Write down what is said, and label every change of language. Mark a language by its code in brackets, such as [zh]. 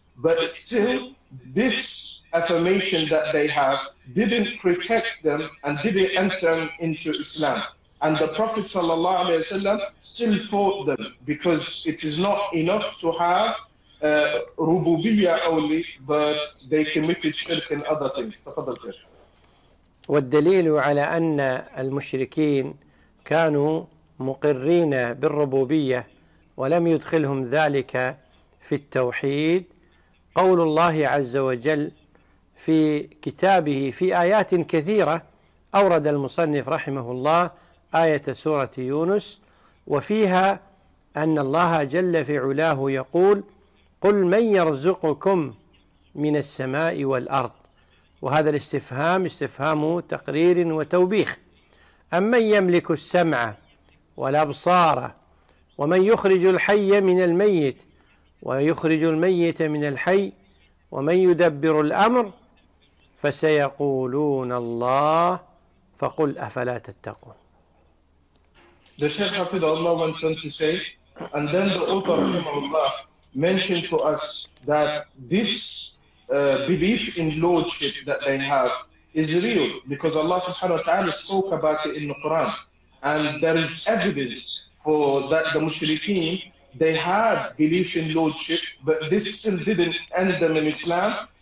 [en] But still, this affirmation that they have didn't protect them and didn't enter into Islam. And the Prophet sallallahu alaihi wasallam still taught them, because it is not enough to have rububiyyah only, but they committed shirk in other things. [ar] والدليل على أن المشركين كانوا مقرين بالربوبية ولم يدخلهم ذلك في التوحيد قول الله عز وجل في كتابه في آيات كثيرة. أورد المصنف رحمه الله آية سورة يونس، وفيها أن الله جل في علاه يقول: قل من يرزقكم من السماء والأرض، وهذا الاستفهام استفهام تقرير وتوبيخ، أمن يملك السمع والأبصار ومن يخرج الحي من الميت ويخرج الميت من الحي ومن يدبر الأمر فسيقولون الله فقل أفلا تتقون. [en] The Sheikh Hafizahullah went on to say, and then the author Rahimahullah mentioned to us that this belief in lordship that they have is real, because Allah subhanahu wa ta'ala spoke about it in the Quran, and there is evidence for that the mushrikeen, they had belief in lordship, but this still didn't end them in Islam.